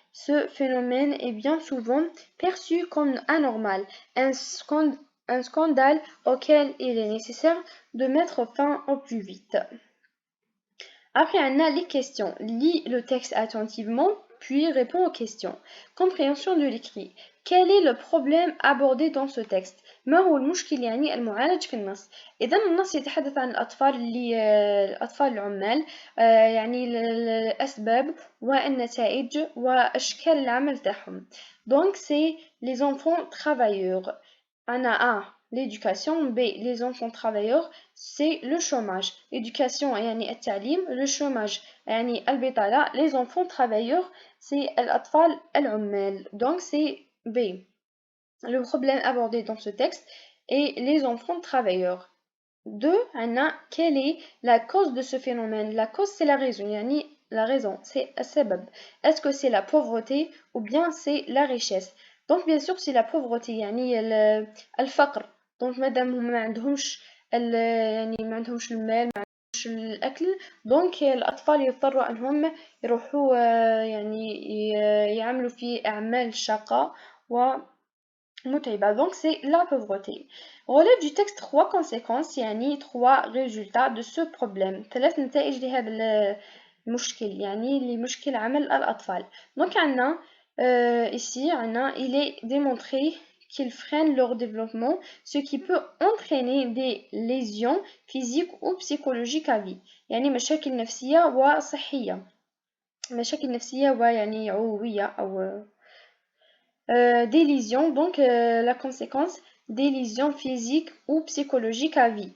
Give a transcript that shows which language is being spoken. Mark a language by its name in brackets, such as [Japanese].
[French] Ce phénomène est bien souvent perçu comme anormal, un scandale auquel il est nécessaire de mettre fin au plus vite. Après on a les questions. Lis le texte attentivement, puis réponds aux questions. Compréhension de l'écrit. Quel est le problème abordé dans ce texte؟ [Arabic] ما هو المشكل يعني المعالج في النص؟ إذا النص يتحدث عن الأطفال العمال يعني الأسباب والنتائج وأشكال العمل تاعهم. [French] Donc c'est les enfants travailleurs. [Arabic] أنا [French] A l'éducation, B les enfants travailleurs, C le chômage. L'éducation [Arabic] يعني التعليم, [French] le chômage [Arabic] يعني البطالة, [French] les enfants travailleurs c'est [Arabic] الأطفال العمال. [French] Donc c'est B. Le problème abordé dans ce texte est les enfants travailleurs. 2. Anna, quelle est la cause de ce phénomène? La cause c'est la raison, يعني la raison, [Arabic] c'est السبب. [French] Est-ce que c'est la pauvreté ou bien c'est la richesse? Donc bien sûr c'est la pauvreté, [Arabic] يعني الفقر. Donc مادام هم ما عندهمش يعني ما عندهمش المال، ما عندهمش الأكل، donc الأطفال يضطروا أنهم يروحوا يعني يعملوا في أعمال شاقة ومتعبة. [French] Donc c'est la pauvreté. Relève du texte 3 conséquences يعني 3 résultats de ce problème. [Arabic] 3 نتائج لهذا المشكل يعني لمشكل عمل الأطفال. [French] Donc [Arabic] عندنا [French] ici عندنا il est démontré qu'ils freinent leur développement, ce qui peut entraîner des lésions physiques ou psychologiques à vie. [Arabic] يعني مشاكل نفسية وصحية. مشاكل نفسية ويعني عضوية أو [French] des lésions, donc la conséquence des lésions physiques ou psychologiques à vie.